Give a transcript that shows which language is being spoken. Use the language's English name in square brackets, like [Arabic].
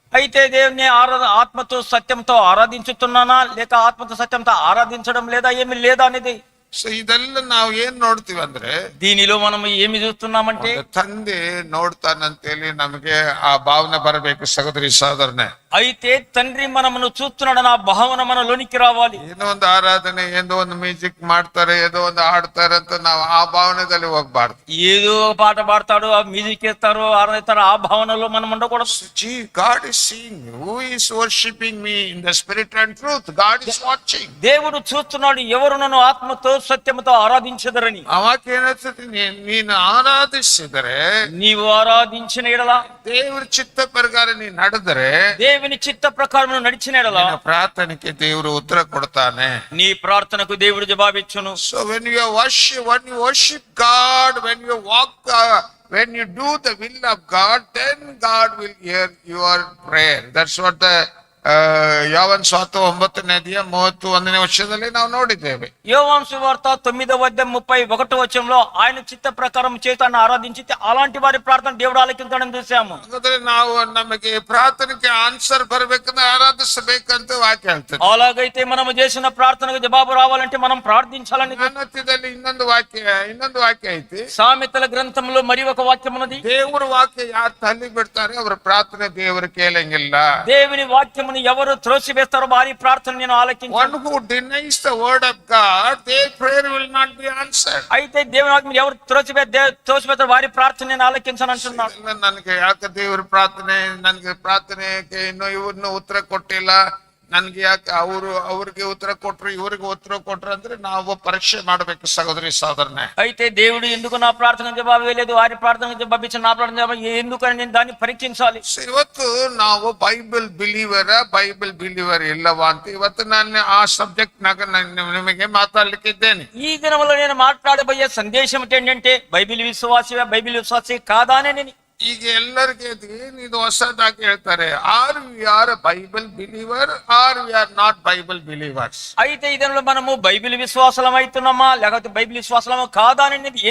[Telugu] అయితే దేవుని ఆత్మతో సత్యంతో ఆరాధించుతున్నానా లేక ఆత్మతో సత్యంతో ఆరాధించడం లేదా, ఏమి లేదా అనేది. [Kannada] ಸೊ ಇದೆಲ್ಲ ನಾವು ಏನ್ ನೋಡ್ತೀವಿ ಅಂದ್ರೆ, [Telugu] దీనిలో మనం ఏమి చూస్తున్నామంటే, [Kannada] ತಂದೆ ನೋಡ್ತಾನಂತೇಳಿ ನಮಗೆ ಆ ಭಾವನೆ ಬರಬೇಕು. ಸಹೋದರಿ ಸಹೋದರನೇ, [Telugu] అయితే తండ్రి మనమును చూస్తున్నాడన్న ఆ భావన మనలోనికి రావాలి. [Kannada] ಏನೋ ಒಂದು ಆರಾಧನೆ, ಏನೋ ಒಂದು ಮ್ಯೂಸಿಕ್ ಮಾಡ್ತಾರೆ, ಏನೋ ಒಂದು ಹಾಡ್ತಾರೆ ಅಂತ ನಾವು ಆ ಭಾವನೆದಲ್ಲಿ ಹೋಗ್ಬಾರ್ದು. [Telugu] ఏదో ఒక పాట పాడతాడు, ఆ మ్యూజిక్ వేస్తారు, ఆడతారు, ఆ భావనలో మనం ఉండకూడదు. [English] Gee, God is seeing me. Who is worshiping me in the spirit and truth? God is watching. [Telugu] దేవుడు చూస్తున్నాడు ఎవరు నన్ను ఆత్మతో సత్యముతో ఆరాధించదరని. [Kannada] ಆ ವಾಕ್ಯ ಏನಿಸ್ತದೆ, ನೀನು ಆರಾಧಿಸಿದರೆ, [Telugu] నీవు ఆరాధించిన ఎడల, [Kannada] ದೇವರ ಚಿತ್ತ ಪ್ರಕಾರ ನೀನು ನಡೆದರೆ, [Telugu] దేవుని చిత్త ప్రకారం నడిచిన ఎడల [Kannada] ನಿನ್ನ ಪ್ರಾರ್ಥನೆಗೆ ದೇವರು ಉತ್ತರ ಕೊಡ್ತಾನೆ. [Telugu] నీ ప్రార్థనకు దేవుడు జవాబిచ్చును. [English] So when you worship God, when you walk, when you do the will of God, then God will hear your prayer. That's what the [Kannada] ಯೋವಾನ್ ಸ್ವಾರ್ಥ 9ನೇ ಅಧ್ಯಾಯ 31ನೇ ವಚನದಲ್ಲಿ ನಾವು ನೋಡಿದ್ದೇವೆ. [Telugu] యోవాను సువార్త 9వ అధ్యాయం 31వ వచనంలో ఆయన చిత్త ప్రకారం చేతాన్ని ఆరాధించితే అలాంటి వారి ప్రార్థన దేవుడు ఆలకించడం చూసాము. [Kannada] ಹಾಗಾದ್ರೆ ನಾವು ನಮಗೆ ಪ್ರಾರ್ಥನೆಗೆ ಆನ್ಸರ್ ಬರ್ಬೇಕಂದ್ರೆ ಆರಾಧಿಸಬೇಕಂತ ವಾಕ್ಯ ಹೇಳ್ತದೆ. [Telugu] అలాగైతే మనం చేసిన ప్రార్థనకు జవాబు రావాలంటే మనం ప్రార్థించాలని. [Kannada] ಜ್ಞಾನೋಕ್ತಿಯಲ್ಲಿ ಇನ್ನೊಂದು ವಾಕ್ಯ ಐತಿ. [Telugu] సామెతల గ్రంథంలో మరి ఒక వాక్యం ఉన్నది. [Kannada] ದೇವರ ವಾಕ್ಯ ಯಾರು ತಳ್ಳಿ ಬಿಡ್ತಾರೆ ಅವರ ಪ್ರಾರ್ಥನೆ ದೇವರು ಕೇಳಂಗಿಲ್ಲ. [Telugu] దేవుని వాక్యమును ఎవరు త్రోసివేస్తారో వారి ప్రార్థన నేను ఆలకించను. [English] One who denies the word of God, their prayer will not be answered. [Telugu] అయితే దేవుని వాక్యం ఎవరు త్రోసివేస్తారో వారి ప్రార్థన నేను ఆలకించను అంటున్నాడు. [Kannada] ನನಗೆ ಯಾಕೆ ದೇವರ ನನಗೆ ಪ್ರಾರ್ಥನೆಗೆ ಇನ್ನು ಉತ್ತರ ಕೊಟ್ಟಿಲ್ಲ, ನನ್ಗೆ ಯಾಕೆ ಅವ್ರಿಗೆ ಉತ್ತರ ಕೊಟ್ರು ಇವ್ರಿಗೆ ಉತ್ತರ ಕೊಟ್ರು ಅಂದ್ರೆ ನಾವು ಪರೀಕ್ಷೆ ಮಾಡ್ಬೇಕು ಸಹೋದರಿ ಸಹೋದರನೇ. [Telugu] అయితే దేవుడు ఎందుకు నా ప్రార్థన జవాబు వేయలేదు, వారి ప్రార్థన జవాబు ఇచ్చిన నా ప్రార్థన జవాబు ఎందుకని నేను దాన్ని పరీక్షించాలి. [Kannada] ಇವತ್ತು ನಾವು ಬೈಬಲ್ ಬಿಲೀವರ್ ಇಲ್ಲವಾ ಅಂತ ಇವತ್ತು ನಾನು ಆ ಸಬ್ಜೆಕ್ಟ್ ನಿಮಗೆ ಮಾತಾಡ್ಲಿಕ್ಕಿದ್ದೇನೆ. [Telugu] ఈ దినంలో నేను మాట్లాడబోయే సందేశం ఏంటంటే బైబిల్ విశ్వాసి కాదా అని. [Kannada] ಈಗ ಎಲ್ಲರಿಗೆ ಇದು ಹೊಸದಾಗಿ ಹೇಳ್ತಾರೆ, [English] Are we are Bible believer are we are not Bible believers. [Telugu] అయితే ఈ దినంలో మనము బైబిల్ విశ్వాసం అవుతున్నామా లేకపోతే బైబిల్ విశ్వాసమా కాదా అనేది